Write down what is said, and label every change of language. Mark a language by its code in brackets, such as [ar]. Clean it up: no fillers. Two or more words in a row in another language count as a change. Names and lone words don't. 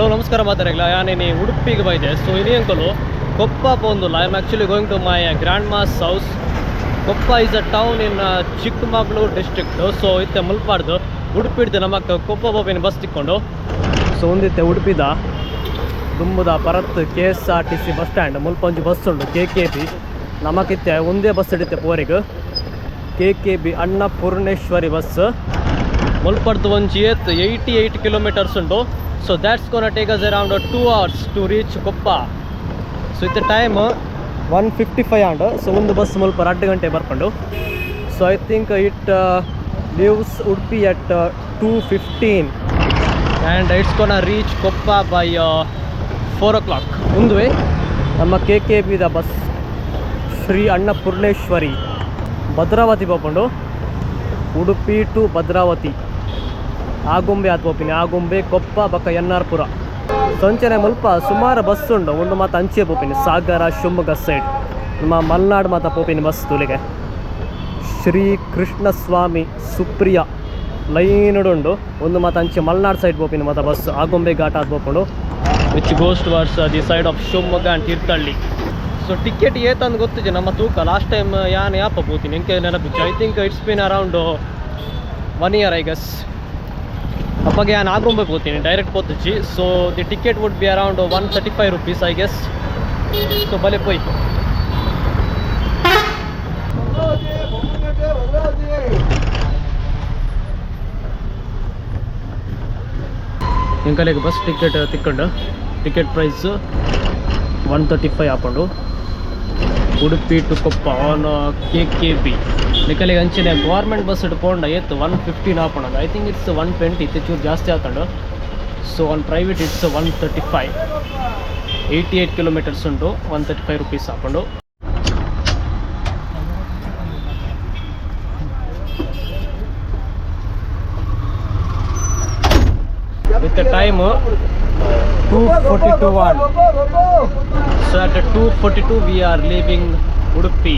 [tcy] ನಮಸ್ಕಾರ ಮಾತಾಡಲ್ಲ ಯಾನೇನಿ ಉಡುಪಿಗೆ ಬೈದೆ ಸೊ ಇನಿ ಅಂಕಲು ಕೊಪ್ಪ ಪೋಂದುಲ್ಲ [en] I am actually going to my grandma's house. Koppa is a town in Chikkamagaluru district. [tcy] ಸೊ ಇತ್ತೆ ಮುಲ್ಪಾಡ್ದು ಉಡುಪಿಡ್ದು ನಮಕ್ ಕೊಪ್ಪ ಬೋಪಿನ ಬಸ್ ತಿಕ್ಕೊಂಡು ಸೊ ಒಂದಿತ್ತೆ ಉಡುಪಿದ ದುಂಬುದ ಪರತ್ KSRTC [en] bus stand [tcy] ಮುಲ್ಪೊಂಜಿ ಬಸ್ ಉಂಡು KKB ನಮಕಿತ್ತೆ ಒಂದೇ ಬಸ್ ಹಿಡಿತೆ ಪೋರಿಗೆ KKB ಅನ್ನಪೂರ್ಣೇಶ್ವರಿ ಬಸ್ ಮುಲ್ಪಡ್ದು ಒಂಜಿ 88 ಕಿಲೋಮೀಟರ್ಸ್ ಉಂಟು. [en] so that's gonna take us around 2 hours to reach Koppa. [tcy] ಸೊ ಇತ್ತ ಟೈಮ್ 1:55 ಆಂಡ್ ಸೊ ಒಂದು ಬಸ್ ಮುಲ್ಪ 2 ಗಂಟೆ ಬರ್ಕೊಂಡು. [en] so I think it leaves Udupi at 2:15 and it's gonna reach Koppa by 4 o'clock. [tcy] ಮುಂದುವೆ ನಮ್ಮ KKBದ ಬಸ್ ಶ್ರೀ ಅನ್ನಪೂರ್ಣೇಶ್ವರಿ ಭದ್ರಾವತಿ ಪೋಪುಂಡು. ಉಡುಪಿ ಟು ಭದ್ರಾವತಿ ಆಗುಂಬೆ ಆತ್ ಪೋಪಿನಿ ಆಗುಂಬೆ ಕೊಪ್ಪ ಬಕ್ಕ NR-ಪುರ ಸಂಚನೆ ಮುಲ್ಪ ಸುಮಾರು ಬಸ್ ಉಂಡು. ಒಂದು ಮಾತು ಅಂಚೆ ಪೋಪಿನಿ ಸಾಗರ ಶಿವಮೊಗ್ಗ ಸೈಡ್ ನಮ್ಮ ಮಲ್ನಾಡು ಮಾತ ಪೋಪಿನಿ ಬಸ್ ತುಲಿಗೆ ಶ್ರೀ ಕೃಷ್ಣ ಸ್ವಾಮಿ ಸುಪ್ರಿಯ ಲೈನುಡುಂಡು. ಒಂದು ಮಾತು ಅಂಚೆ ಮಲ್ನಾಡು ಸೈಡ್ ಪೋಪಿನಿ ಮಾತ ಬಸ್ ಆಗುಂಬೆ ಘಾಟ್ ಆತ್ ಪೋಪುಂಡು [en] which goes towards the side of Shivamogga and Thirthahalli. [tcy] ಸೊ ಟಿಕೆಟ್ ಏತಂದು ಗೊತ್ತಿದೆ ನಮ್ಮ ತೂಕ [en] last time [tcy] ಯಾನ್ ಯಾಪ ಪೋತೀನಿ ಎಂಕೆ ನೆನಪಿಚ್ಚು. [en] I think it's been around 1 year I guess. [tcy] ಅಪ್ಪಗೆ ನಾನು ಆಗುಂಬೆ ಪೋತೀನಿ ಡೈರೆಕ್ಟ್ ಪೋತಿಚ್ಚಿ. [en] so the ticket would be around 135 rupees I guess. [tcy] ಸೊ ಬಲೆ ಪೋಯ್ ಎಂಕಲೆಗೆ ಬಸ್ ಟಿಕೆಟ್ ತಿಕ್ಕೊಂಡು [en] ticket price [tcy] 135 ಹಾಕೊಂಡು ಉಡುಪಿ ಟು ಕೊಪ್ಪ ಆನ್ KKB ನಿಕಲಿಗೆ ಅಂಚಿನ ಗೌರ್ಮೆಂಟ್ ಬಸ್ ಇಟ್ಕೊಂಡು ಎತ್ತು 115 ಹಾಕೊಂಡು [en] I think it's 120 [kn] ಇತ್ತು ಚೂರು ಜಾಸ್ತಿ [tcy] ಹಾಕೊಂಡು. [en] so on private it's 135 88 kilometers ಉಂಟು 135 rupees ಹಾಕೊಂಡು. with the time 2:42 on. So at 2:42 we are leaving Udupi.